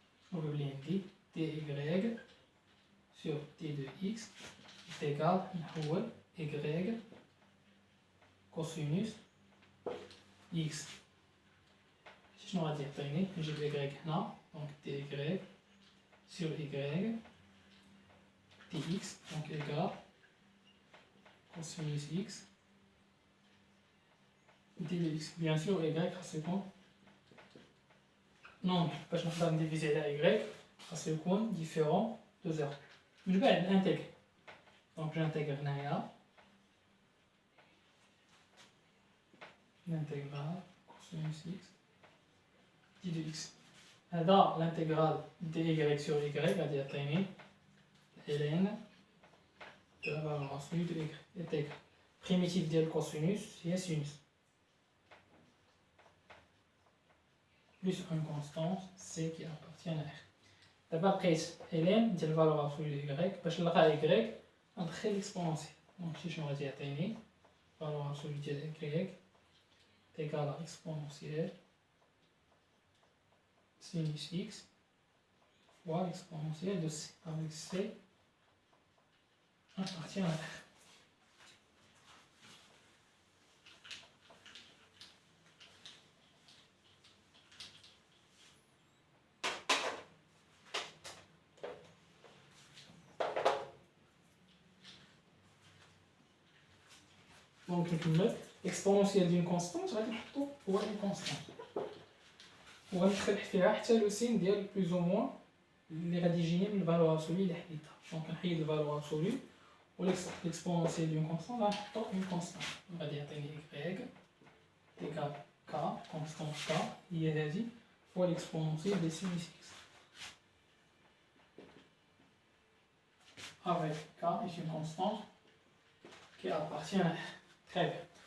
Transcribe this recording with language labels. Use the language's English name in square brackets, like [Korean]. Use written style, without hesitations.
[Arabic] شنو بلي عندي [French] dy sur d de x est égal نحول y cosinus x. [Arabic] شنو غادي يعطيني؟ نجيب [French] y هنا donc dy sur y dx donc égal cosinus x d de x. Bien sûr y خاصو يكون non [Arabic] باش نقدر نديفيزي على [French] y خاصو يكون différent de 0. [Arabic] من بعد نانتيغري. [French] donc j'intègre هنايا l'intégrale cosinus x d de x. هذا l'intégrale dy sur y [Arabic] غادي يعطيني [French] ln de la valeur absolue de y est égal primitive ديال cosinus هي sinus plus une constante c qui appartient à r. [Arabic] دابا لقيت ln ديال الفالور absolue de y باش نلقى y ندخل l'exponentiel. [French] donc [Arabic] شي شنو غادي يعطيني [French] valeur absolue ديال y égal à exponentielle sinus x fois l'exponentielle de c, avec c appartient à r. Donc l'exponentielle d'une constante [Arabic] غادي نحطو هو une constante وغنخلح فيها حتى لو سين ديال بلوز او موان اللي غادي يجيني من الفالور ابسولي اللي حيدتها. دونك نحيد الفالور ابسولي و l'exponentielle d'une constante غنحطو une constante غادي يعطيني [French] y égal k constante k هي هذه fois l'exponentielle de sinus x avec k est une constante qui appartient à r. Très bien.